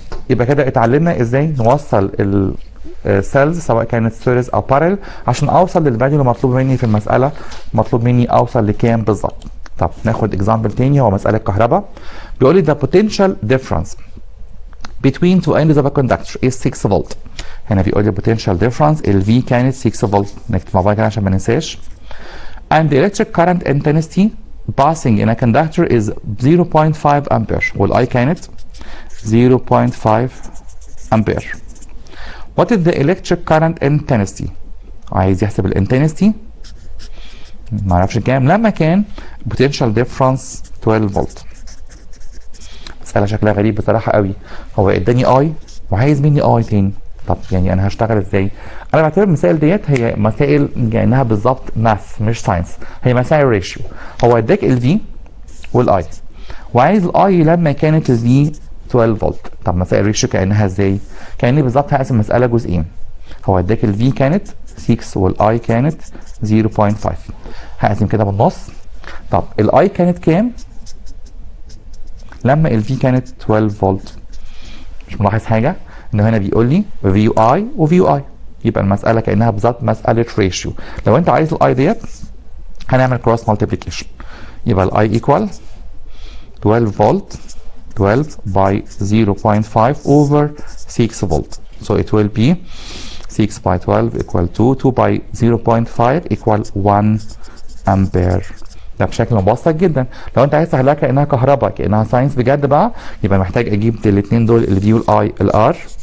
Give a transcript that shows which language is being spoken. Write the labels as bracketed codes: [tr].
[ar] يبقى كده اتعلمنا ازاي نوصل السيلز سواء كانت سيريز او بارل عشان اوصل للفاليو اللي مطلوب مني في المساله. مطلوب مني اوصل لكام بالظبط. طب ناخد اكزامبل تاني هو مساله كهرباء. بيقول لي [en] the potential difference between two ends of a conductor is 6 volt. [ar] هنا بيقول لي potential difference ال V كانت 6 فولت. نكتب مع بعض كده عشان ما ننساش. [en] and the electric current intensity passing in a conductor is 0.5 ampere [ar] وال I كانت [en] 0.5 ampere. What is the electric current intensity؟ [ar] عايز يحسب الانتنستي معرفش كام لما كان potential difference 12 فولت. مسألة شكلها غريب بصراحة قوي. هو اداني I وعايز مني I تاني. طب يعني انا هشتغل ازاي؟ انا بعتبر المسائل ديت هي مسائل كانها بالظبط ماث مش ساينس، هي مسائل ريشيو. هو اداك ال V وال I وعايز ال I لما كانت ال V 12 فولت. طب مسائل ريشيو كانها ازاي؟ كاني بالظبط هقسم المساله جزئين. هو اداك ال V كانت 6 وال I كانت 0.5 هقسم كده بالنص. طب ال I كانت كام؟ لما ال V كانت 12 فولت. مش ملاحظ حاجه؟ انه هنا بيقول لي في يو اي وفي يو اي يبقى المساله كانها بالظبط مساله ريشيو. لو انت عايز الاي ديت هنعمل كروس مالتيبليكيشن يبقى الاي ايكوال 12 فولت [en] 12 by 0.5 over 6 volt. So it will be 6 by 12 equal 2 2 by 0.5 equal 1 ampere. [ar] ده بشكل مبسط جدا. لو انت عايز تحلها كانها كهرباء كانها ساينس بجد بقى يبقى محتاج اجيب الاثنين دول الفي والاي الار